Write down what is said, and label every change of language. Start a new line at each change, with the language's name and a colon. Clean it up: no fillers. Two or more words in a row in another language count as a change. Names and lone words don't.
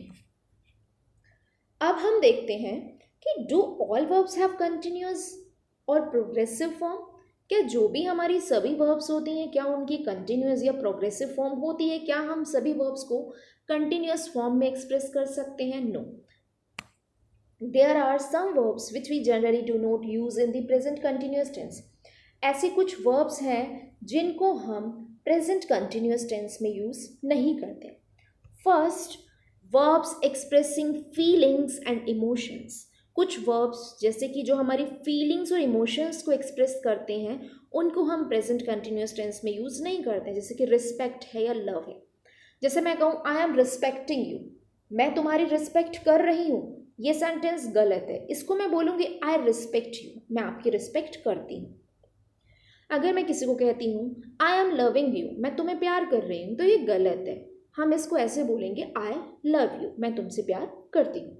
Hindi: अब हम देखते हैं कि
English: do all verbs have continuous
Hindi: और
English: progressive form.
Hindi: क्या जो भी हमारी सभी वर्ब्स होती हैं क्या उनकी कंटिन्यूस या
English: progressive form
Hindi: होती है? क्या हम सभी वर्ब्स को
English: continuous form
Hindi: में एक्सप्रेस कर सकते हैं? नो।
English: There are some verbs which we generally do not use in the present continuous tense.
Hindi: ऐसे कुछ verbs हैं जिनको हम
English: present continuous tense
Hindi: में use नहीं करते.
English: First, verbs expressing feelings and emotions.
Hindi: कुछ verbs जैसे कि जो हमारी feelings और emotions को express करते हैं उनको हम
English: present continuous tense
Hindi: में use नहीं करते, जैसे कि respect है या love है। जैसे मैं कहूँ
English: I am respecting you,
Hindi: मैं तुम्हारी रिस्पेक्ट कर रही हूँ, ये सेंटेंस गलत है। इसको मैं बोलूँगी
English: I respect you,
Hindi: मैं आपकी रिस्पेक्ट करती हूँ। अगर मैं किसी को कहती हूँ
English: I am loving you,
Hindi: मैं तुम्हें प्यार कर रही हूँ, तो ये गलत है। हम इसको ऐसे बोलेंगे
English: I love you,
Hindi: मैं तुमसे प्यार करती हूँ।